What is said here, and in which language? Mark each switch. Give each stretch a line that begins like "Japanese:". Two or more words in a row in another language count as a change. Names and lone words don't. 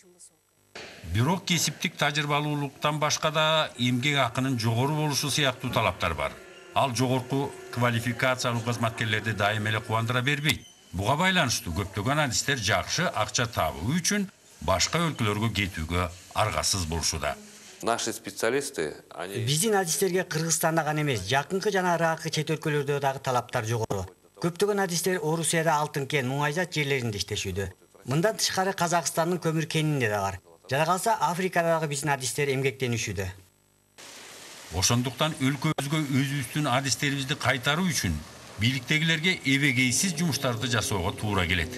Kyrgyz: Бирок кесиптик тажрыйбалуулуктан башка да эмгек акынын жогору болушу сыяктуу талаптар бар. Ал жогорку квалификациялуу кызматкерлерди дайым эле кубандыра бербейт. Буга байланыштуу көптөгөн адистер жакшы акча табуу үчүн башка өлкөлөргө кетүүгө аргасыз болушууда.
Russian: Наши специалисты, они...
Kyrgyz: Биздин адистерге Кыргызстанда гана эмес, жакынкы жана ыракы чет өлкөлөрдө дагы талаптар жогору. Көптөгөн адистер Орусияда алтын кен, муңайзат жерлеринде иштешүүдө. Мындан тышкары Казакстандын көмүр кенинде да бар. Жана калса Африкадагы биздин адистер эмгектенишүүдө. Ошондуктан өлкөбүзгө өзүбүздүн адистерибизди кайтаруу үчүн бийликтегилерге эбегейсиз жумуштарды жасоого туура келет.